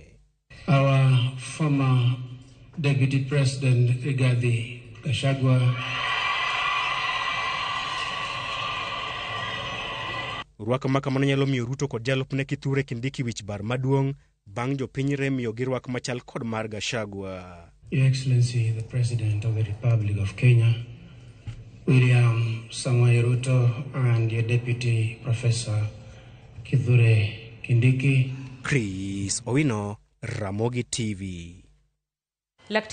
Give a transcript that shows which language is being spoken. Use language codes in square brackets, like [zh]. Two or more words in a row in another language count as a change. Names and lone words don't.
[en] Our former Deputy President Rigathi Gachagua. [luo] Rwak makamano nyalo miyo Ruto kod jalupne Kithure Kindiki wich bar maduong' bang' jopiny remiyo gi rwak machal kod mar Gachagua. [en] Your Excellency, the President of the Republic of Kenya, William Samoei Ruto, and your Deputy Professor Kithure Kindiki. Chris Owino, Ramogi TV.